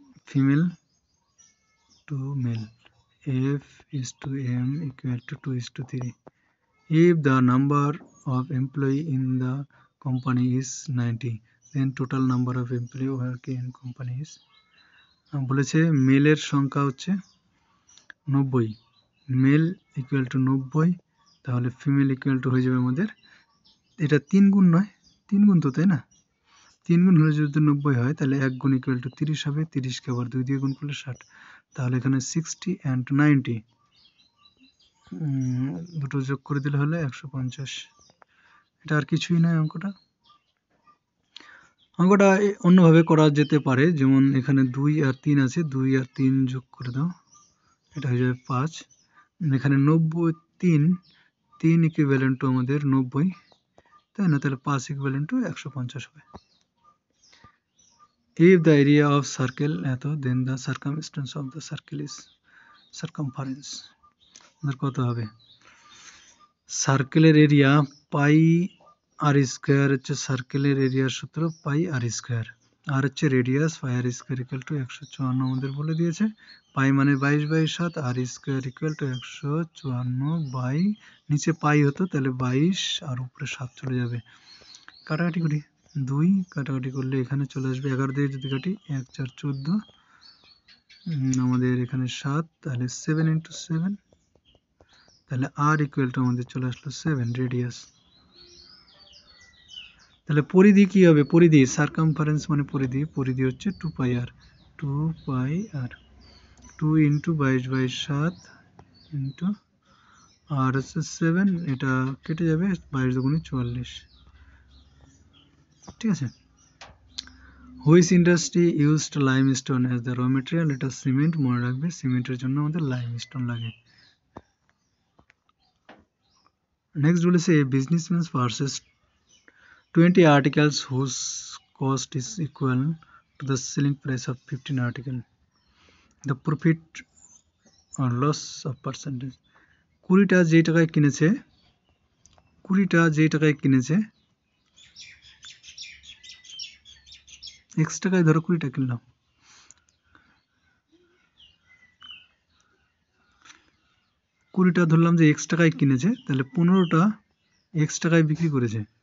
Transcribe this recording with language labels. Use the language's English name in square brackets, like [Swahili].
[English] Female to male, F is to M equal to 2:3. If the number of employee in the company is 90, then total number of employee working in company is, [Bangla] বলেছে মেলের সংখ্যা হচ্ছে 90, mail equal to 90, তাহলে female equal to হয়ে যাবে আমাদের, এটা 3 গুণ নয়, 3 গুণ তো, তাই না? 3 গুণ হলে যদি 90 হয় তাহলে 1 গুণ ইকুয়াল টু 30 হবে, 30 কে আবার 2 দিয়ে গুণ করলে 60, তাহলে এখানে 60 and 90 দুটো যোগ করে দিলে হলে 150। এটা আর কিছুই নয় অঙ্কটা। অন্যভাবে করা যেতে পারে, যেমন এখানে 2 আর 3 আছে, 2 আর 3 যোগ করে দাও, এটা হয়ে যাবে 5। এখানে 90 3 ইকুইভ্যালেন্ট টু আমাদের 90, তাই না? তাহলে 5 ইকুইভ্যালেন্ট টু 150 হবে। [English] If the area of circle এত, then the circumference of the circle is circumference, [Bangla] আমাদের কত হবে? সার্কেলের এরিয়া পাই আর স্কোয়ার হচ্ছে সার্কেলের এরিয়ার সূত্র, পাই আর স্কোয়ার, আর হচ্ছে radius pi আর square equal to 154 আমাদের বলে দিয়েছে। পাই মানে 22/7, আর স্কোয়ার ইকুয়াল টু 154 বাই, নিচে পাই হতো তাহলে 22 আর উপরে 7 চলে যাবে, কাটাকাটি করি, 2 কাটাকাটি করলে এখানে চলে আসবে 11 দিয়ে যদি কাটি 1 4 14, আমাদের এখানে 7, তাহলে 7 ইন্টু 7, তাহলে আর ইকুয়াল টু আমাদের চলে আসলো 7 রেডিয়াস। তাহলে পরিধি কি হবে? পরিধি সার্কামফারেন্স মানে পরিধি হচ্ছে 2 পাই আর, 2 পাই আর। 2 ইন্টু 22/7 ইন্টু আর হচ্ছে 7, এটা কেটে যাবে, 22 দুগুণে 44। ঠিক আছে। [English] Which industry used limestone as the raw material? [Bangla] এটা সিমেন্ট, মনে রাখবে সিমেন্টের জন্য আমাদের লাইমস্টোন লাগে। নেক্সট বলেছে [English] Businessman purchase 20 articles whose cost is equal to the selling price of 15 article. The profit or loss of percentage. [Bangla] 20টা যেই টাকায় কিনেছে, 20টা যেই টাকায় কিনেছে, x টাকায় ধরো 20টা কিনলাম, কুড়িটা ধরলাম যে x টাকায় কিনেছে, তাহলে 15টা x টাকায় বিক্রি করেছে।